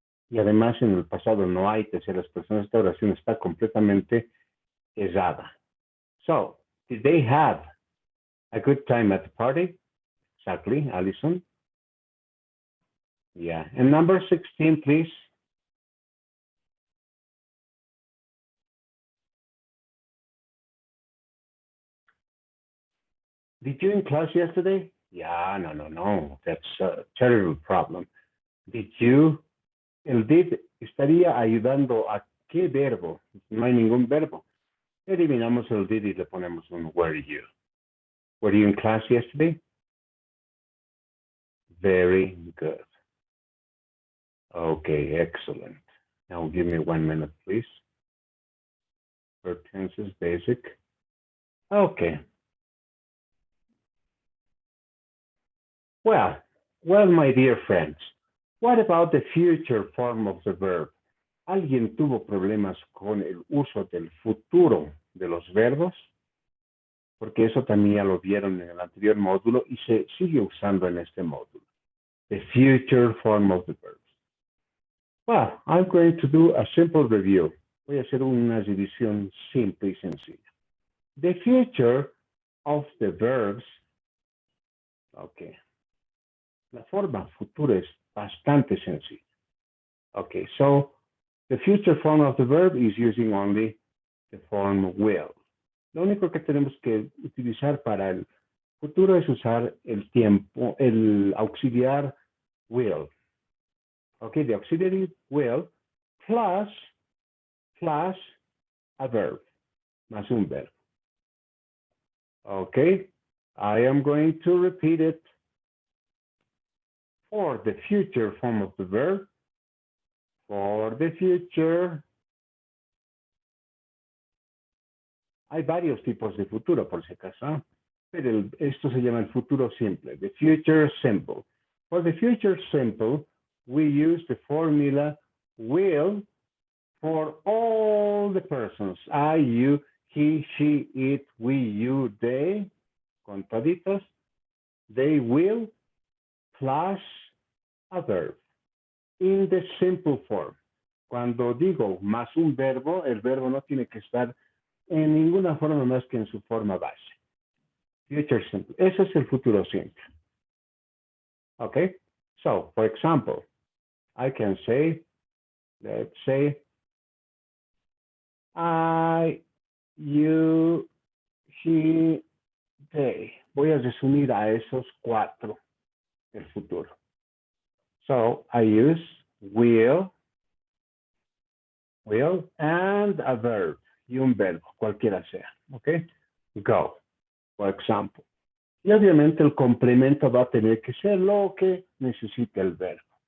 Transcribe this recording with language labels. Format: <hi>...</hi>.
<es>Y además en el pasado no hay terceras personas, esta oración está completamente errada.</es> <en>So, did they have a good time at the party? Exactly, Alison. Yeah, and number 16, please. Did you in class yesterday? Yeah, no. That's a terrible problem. Did you?</en> <es>El did estaría ayudando a qué verbo? No hay ningún verbo. Eliminamos el did y le ponemos un were you.</es> <en>Were you in class yesterday? Very good. Okay, excellent. Now give me 1 minute, please. Verb tenses, basic. Okay. Well, my dear friends, what about the future form of the verb?</en> <es>¿Alguien tuvo problemas con el uso del futuro de los verbos? Porque eso también ya lo vieron en el anterior módulo y se sigue usando en este módulo.</es> <en>The future form of the verbs. Well, I'm going to do a simple review.</en> <es>Voy a hacer una revisión simple y sencilla.</es> <en>The future of the verbs. Okay.</en> <es>La forma futura es bastante sencilla.</es> <en>Okay, so the future form of the verb is using only the form will.</en> <es>Lo único que tenemos que utilizar para el futuro es usar el tiempo, el auxiliar will.</es> <en>Okay, the auxiliary will plus a verb,</en> <es>más un verbo.</es> <en>Okay, I am going to repeat it. For the future form of the verb, for the future.</en> <es>Hay varios tipos de futuro, por si acaso, pero esto se llama el futuro simple,</es> <en>the future simple. For the future simple, we use the formula will for all the persons. I, you, he, she, it, we, you, they,</en> <es>con toditos.</es> <en>They will plus a verb in the simple form.</en> <es>Cuando digo más un verbo, el verbo no tiene que estar en ninguna forma más que en su forma base. Future simple. Ese es el futuro simple. Okay?</es> <en>So, for example, I can say, let's say, I, you, he, they.</en> <es>Voy a resumir a esos cuatro el futuro.</es> <en>So, I use will, and a verb,</en> <es>y un verbo, cualquiera sea,</es> <en>¿ok?</en> <es>Go, por ejemplo. Y obviamente el complemento va a tener que ser lo que necesite el verbo.</es>